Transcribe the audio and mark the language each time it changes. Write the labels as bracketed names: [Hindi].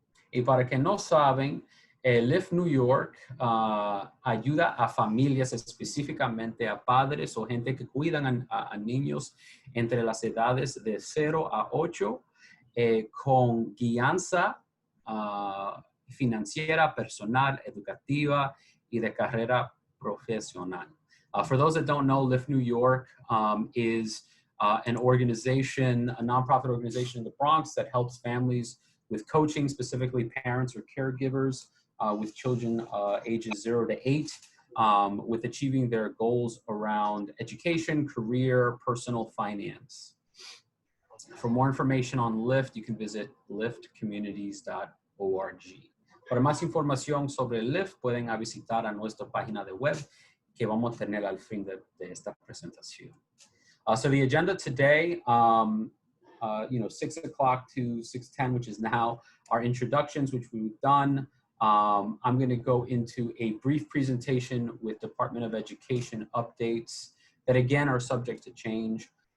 [Spanish] Y para que no saben, LIFT New York ayuda a familias, específicamente a padres o gente que cuidan a niños entre las edades de 0 a 8 con guianza financiera, personal, educativa y de carrera profesional. [English] For those that don't know, LIFT New York is an organization, a nonprofit organization in the Bronx that helps families with coaching, specifically parents or caregivers with children ages 0 to 8, with achieving their goals around education, career, personal finance. For more information on LIFT, you can visit liftcommunities.org. [Spanish] Para más información sobre LIFT, pueden visitar a nuestra página de web que vamos a tener al fin de esta presentación. [English] So the agenda today, 6 o'clock to 6:10, which is now our introductions, which we've done. I'm going to go into a brief presentation with Department of Education updates that, again, are subject to change.